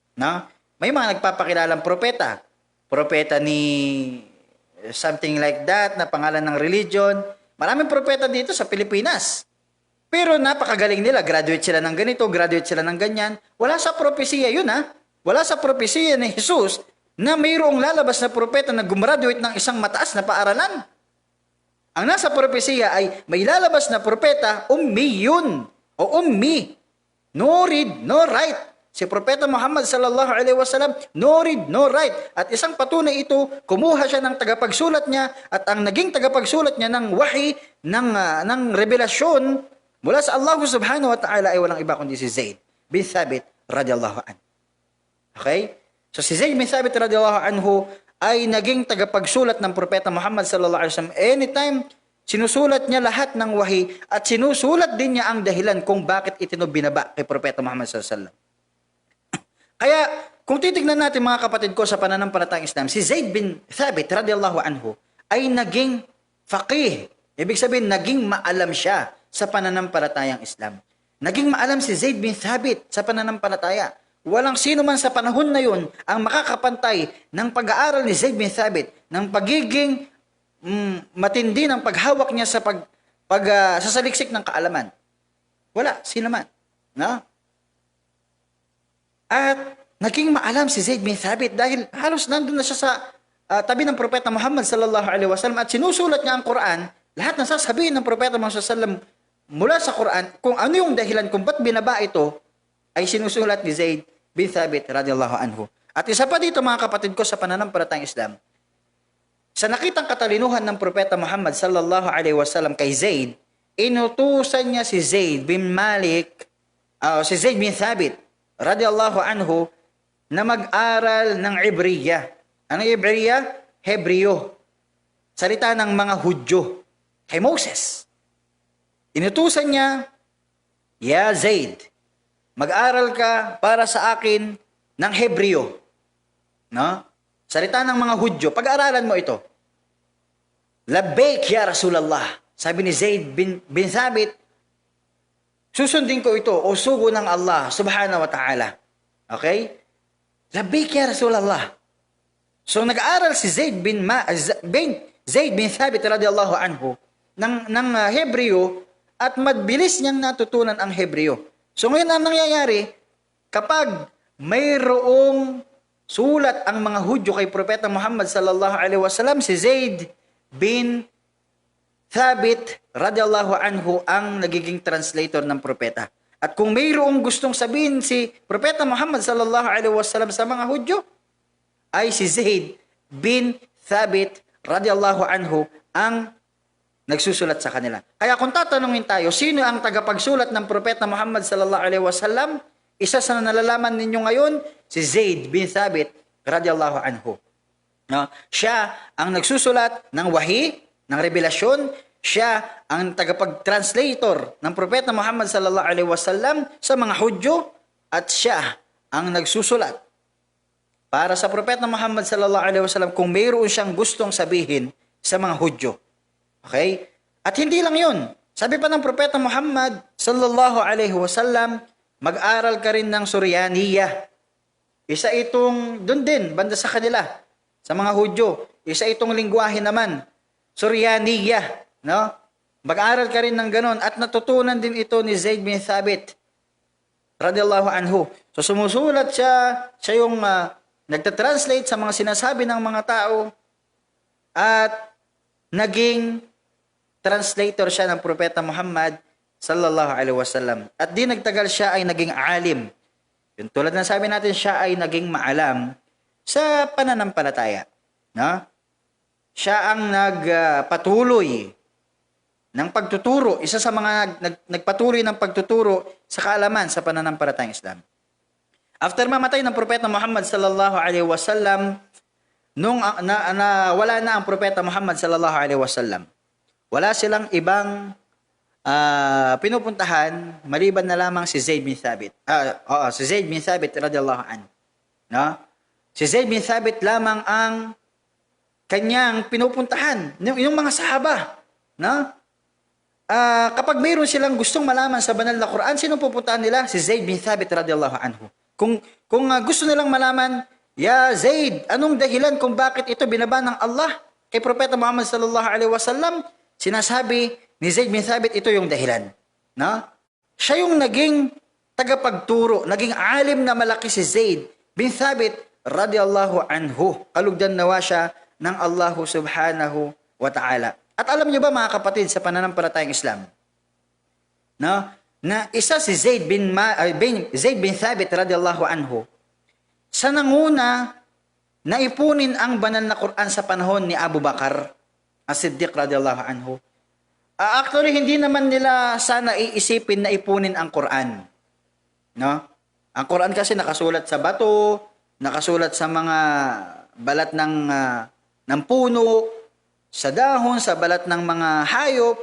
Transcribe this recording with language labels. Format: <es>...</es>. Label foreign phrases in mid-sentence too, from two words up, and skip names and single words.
<tl>No? May mga nagpapakilalang propeta. Propeta ni</tl> <en>something like that,</en> <tl>na pangalan ng religion. Maraming propeta dito sa Pilipinas. Pero napakagaling nila. Graduate sila ng ganito, graduate sila ng ganyan. Wala sa propesiya yun, ha? Wala sa propesiya ni Jesus na mayroong lalabas na propeta na gumraduate ng isang mataas na paaralan. Ang nasa propesiya ay may lalabas na propeta, ummi yun.</tl> <en>O ummi. No read, no write.</en> <tl>Si Propeta Muhammad</tl> <ar>صلى الله عليه وسلم,</ar> <en>no read, no write.</en> <tl>At isang patunay ito, kumuha siya ng tagapagsulat niya at ang naging tagapagsulat niya ng wahi, ng revelasyon mula sa Allah</tl> <ar>سبحانه وتعالى</ar> <tl>ay walang iba kundi si Zaid bin Thabit</tl> <ar>رضي الله عنه.</ar> <tl>Okay? So si Zaid bin Thabit</tl> <ar>رضي الله عنه</ar> <tl>ay naging tagapagsulat ng Propeta Muhammad</tl> <ar>صلى الله عليه وسلم.</ar> <tl>Anytime, sinusulat niya lahat ng wahi at sinusulat din niya ang dahilan kung bakit ito binaba kay Propeta Muhammad</tl> <ar>صلى الله عليه وسلم.</ar> <tl>Kaya, kung titignan natin mga kapatid ko sa pananampalatayang Islam, si Zaid bin Thabit</tl> <ar>رضي الله عنه</ar> <tl>ay naging faqih. Ibig sabihin, naging maalam siya sa pananampalatayang Islam. Naging maalam si Zaid bin Thabit sa pananampalataya. Walang sino man sa panahon na yun ang makakapantay ng pag-aaral ni Zaid bin Thabit, ng pagiging matindi ng paghawak niya sa sa saliksik ng kaalaman. Wala, sino man. No? At naging maalam si Zaid bin Thabit dahil halos nandun na siya sa tabi ng Propeta Muhammad</tl> <ar>صلى الله عليه وسلم</ar> <tl>at sinusulat niya ang Quran. Lahat ng sasabihin ng Propeta Muhammad</tl> <ar>صلى الله عليه وسلم</ar> <tl>mula sa Quran, kung ano yung dahilan kung ba't binaba ito, ay sinusulat ni Zaid bin Thabit</tl> <ar>رضي الله عنه.</ar> <tl>At isa pa dito mga kapatid ko sa pananampalatayang Islam, sa nakitang katalinuhan ng Propeta Muhammad</tl> <ar>صلى الله عليه وسلم</ar> <tl>kay Zaid, inutusan niya si Zaid bin Thabit</tl> <ar>رضي الله عنه</ar> <tl>na mag-aral ng Ibriya. Ano Ibriya? Hebreo. Salita ng mga Hudyo. Kay Moses. Inutusan niya, Ya Zaid, mag-aral ka para sa akin ng Hebreo. No? Salita ng mga Hudyo. Pag-aaralan mo ito.</tl> <ar>لبيك يا رسول الله.</ar> <tl>Sabi ni Zaid bin Thabit, susundin ko ito o sugo ng Allah</tl> <ar>سبحانه وتعالى. Okay? لبيك يا رسول الله.</ar> <tl>So nag-aaral si Zaid bin Thabit</tl> <ar>رضي الله عنه</ar> <tl>ng Hebreo at mabilis niyang natutunan ang Hebreo. So ngayon ang nangyayari, kapag mayroong sulat ang mga Hudyo kay Propeta Muhammad</tl> <ar>صلى الله عليه وسلم,</ar> <tl>si Zaid bin Thabit</tl> <ar>رضي الله عنه</ar> <tl>ang nagiging translator ng propeta. At kung mayroong gustong sabihin si Propeta Muhammad</tl> <ar>صلى الله عليه وسلم</ar> <tl>sa mga Hudyo, ay si Zaid bin Thabit</tl> <ar>رضي الله عنه</ar> <tl>ang nagsusulat sa kanila. Kaya kung tatanungin tayo, sino ang tagapagsulat ng Propeta Muhammad</tl> <ar>صلى الله عليه وسلم?</ar> <tl>Isa sa nalalaman ninyo ngayon, si Zaid bin Thabit</tl> <ar>رضي الله عنه.</ar> <tl>No? Siya ang nagsusulat ng wahi, ng revelasyon. Siya ang tagapag-translator ng Propeta Muhammad</tl> <ar>صلى الله عليه وسلم</ar> <tl>sa mga Hudyo, at siya ang nagsusulat para sa Propeta Muhammad</tl> <ar>صلى الله عليه وسلم</ar> <tl>kung mayroon siyang gustong sabihin sa mga Hudyo. Okay? At hindi lang 'yun. Sabi pa ng Propeta Muhammad</tl> <ar>صلى الله عليه وسلم,</ar> <tl>mag-aral ka rin ng Suryaniyah. Isa itong doon din, banda sa kanila, sa mga Hudyo. Isa itong lingwahe naman, Suryaniyah. No? Mag-aral ka rin ng ganon. At natutunan din ito ni Zaid bin Thabit</tl> <ar>رضي الله عنه.</ar> <tl>So sumusulat siya yung nagtatranslate sa mga sinasabi ng mga tao, at naging translator siya ng Propeta Muhammad</tl> <ar>صلى الله عليه وسلم.</ar> <tl>At di nagtagal siya ay naging alim. Yung tulad na sabi natin, siya ay naging maalam sa pananampalataya. No? Siya ang nagpatuloy ng pagtuturo, isa sa mga nagpatuloy ng pagtuturo sa kaalaman sa pananampalatayang Islam. After mamatay ng Propeta Muhammad</tl> <ar>صلى الله عليه وسلم,</ar> <tl>nung wala na ang Propeta Muhammad</tl> <ar>صلى الله عليه وسلم,</ar> <tl>wala silang ibang pinupuntahan maliban na lamang si Zaid bin Thabit. Si Zaid bin Thabit</tl> <ar>رضي الله عنه.</ar> <tl>No? Si Zaid bin Thabit lamang ang kanyang pinupuntahan. Yung mga sahaba, no? Kapag mayroon silang gustong malaman sa banal na Quran, sino pupuntahan nila? Si Zaid bin Thabit</tl> <ar>رضي الله عنه.</ar> <tl>Kung gusto nilang malaman, ya Zaid, anong dahilan kung bakit ito binaba ng Allah kay Propeta Muhammad</tl> <ar>صلى الله عليه وسلم?</ar> <tl>Sinasabi ni Zaid bin Thabit, ito yung dahilan. No? Siya yung naging tagapagturo, naging alim na malaki si Zaid bin Thabit</tl> <ar>رضي الله عنه.</ar> <tl>Kalugdan nawa siya ng Allah</tl> <ar>سبحانه وتعالى.</ar> <tl>At alam niyo ba mga kapatid sa pananampalatayang Islam, no? Na isa si Zaid bin Thabit</tl> <ar>رضي الله عنه,</ar> <tl>sa nanguna na ipunin ang banal na Quran sa panahon ni Abu Bakar as-Siddiq</tl> <ar>رضي الله عنه.</ar> <tl>Actually, hindi naman nila sana iisipin na ipunin ang Quran. No? Ang Quran kasi nakasulat sa bato, nakasulat sa mga balat ng puno, sa dahon, sa balat ng mga hayop.</tl>